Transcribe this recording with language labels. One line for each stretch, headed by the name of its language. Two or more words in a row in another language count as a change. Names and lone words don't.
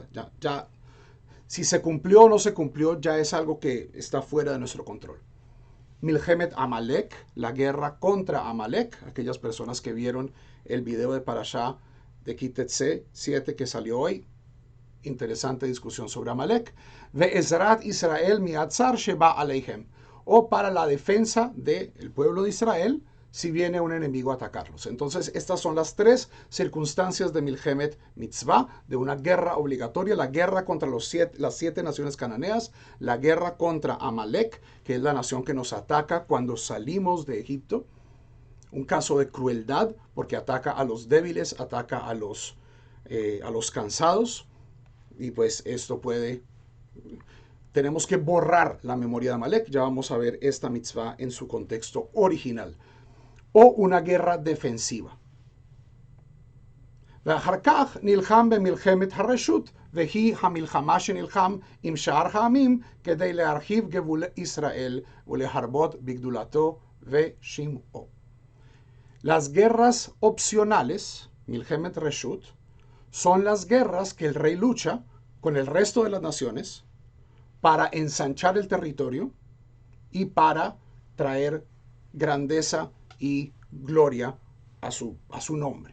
Spanish: Ya, si se cumplió o no se cumplió, ya es algo que está fuera de nuestro control.
Hebrew: מלחמת עמלק,
Spanish: la guerra contra Amalek, aquellas personas que vieron el video de Parashá de Kitetse 7 que salió hoy. Interesante discusión sobre Amalek.
Hebrew: ועזרת ישראל מצר שבא עליהם,
Spanish: o para la defensa del pueblo de Israel si viene un enemigo a atacarlos. Entonces, estas son las tres circunstancias de
Hebrew: מלחמת מצוה,
Spanish: de una guerra obligatoria: la guerra contra las 7 naciones cananeas, la guerra contra Amalek, que es la nación que nos ataca cuando salimos de Egipto, un caso de crueldad, porque ataca a los débiles, ataca a los cansados, y pues esto tenemos que borrar la memoria de Amalek. Ya vamos a ver esta mitzvah en su contexto original. O una guerra defensiva.
Hebrew: ואחר כך נלחם במלחמת הרשות, והיא המלחמה שנלחם עם שאר העמים כדי להרחיב גבול ישראל ולהרבות בגדולתו ושמעו.
Spanish: Las guerras opcionales,
Hebrew: מלחמת רשות,
Spanish: son las guerras que el rey lucha con el resto de las naciones para ensanchar el territorio y para traer grandeza y gloria a su nombre.